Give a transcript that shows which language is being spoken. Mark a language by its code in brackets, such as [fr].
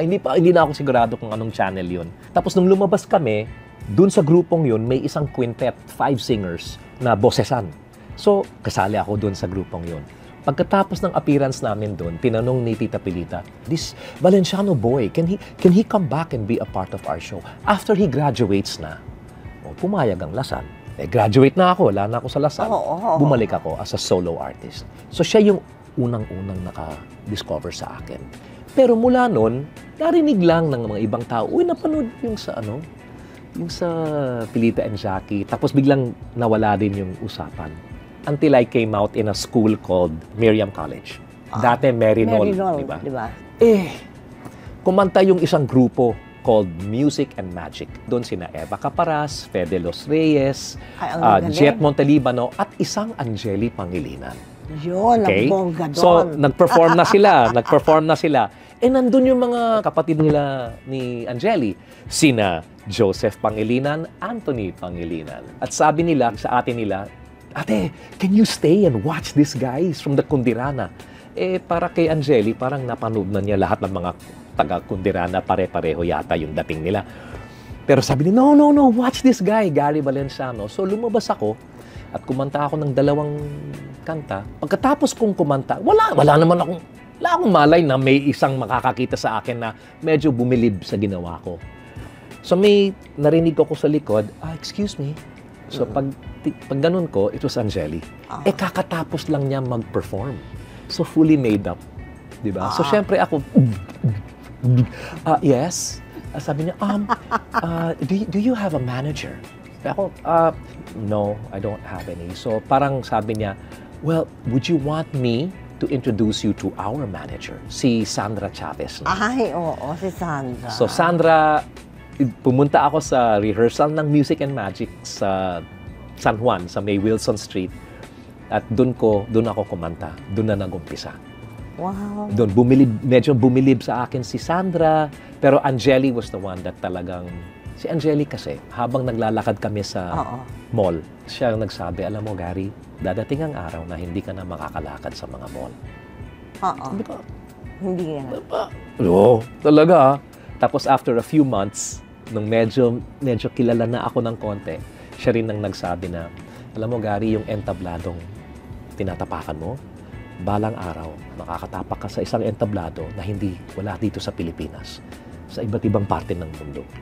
[tl] Hindi na ako sigurado kung anong channel yun. Tapos nung lumabas kami, dun sa grupong yun, may isang quintet, 5 singers, na bosesan. So, kasali ako dun sa grupong yun. Pagkatapos ng appearance namin doon, tinanong ni Tita Pilita, [en] this Valenciano boy, can he come back and be a part of our show? [tl] After he graduates na, pumayag ang Lasal. Graduate na ako, wala na ako sa Lasal. Bumalik ako as a solo artist. So siya yung unang-unang naka-discover sa akin. Pero mula noon, narinig lang ng mga ibang tao, napanood yung sa yung sa Pilita and Jackie. Tapos biglang nawala din yung usapan. [en] Until I came out in a school called Miriam College. [tl] Dati Merinol, di ba? Kumanta yung isang grupo called Music and Magic. Doon sina Eva Caparas, Fede Los Reyes, Jet Montalibano, at isang Angeli Pangilinan. Yun, [en] okay? [tl] Ang bongga doon. So, nag-perform na sila. Nandun yung mga kapatid nila ni Angeli. Sina Joseph Pangilinan, Anthony Pangilinan. At sabi nila sa atin nila, Ate, [en] can you stay and watch these guys from the Kundirana? [tl] Para kay Angeli, parang napanood na niya lahat ng mga taga-Kundirana, pare-pareho yata yung dating nila. [en] Pero sabi niya, no, watch this guy, Gary Valenciano. [tl] So lumabas ako at kumanta ako ng 2 kanta. Pagkatapos kong kumanta, wala akong malay na may isang makakakita sa akin na medyo bumilib sa ginawa ko. So may narinig ko sa likod, [en] excuse me. So pag ganun ko, it was Angeli. [tl] Kakatapos lang niya mag-perform. [en] So fully made up. [tl] Diba? So syempre ako, yes. Sabi niya, [en] do you have a manager? Ako, no, I don't have any. [tl] So parang sabi niya, [en] well, would you want me to introduce you to our manager, si Sandra Chavez? No? [tl] Ay, oo, si Sandra. So Sandra, pumunta ako sa rehearsal ng Music and Magic sa San Juan, sa May Wilson Street. At doon ako kumanta. Doon na nag-umpisa. Wow. Doon, medyo bumilib sa akin si Sandra. [en] Pero Angeli was the one that talagang... [tl] Si Angeli kasi, habang naglalakad kami sa mall, siya ang nagsabi, alam mo Gary, dadating ang araw na hindi ka na makakalakad sa mga mall. Hindi nga. Oo, talaga. Tapos [en] after a few months, [tl] nung medyo kilala na ako ng konti, siya rin ang nagsabi na, alam mo Gary, yung entabladong tinatapakan mo, balang araw, makakatapak ka sa isang entablado na wala dito sa Pilipinas, sa iba't ibang parte ng mundo.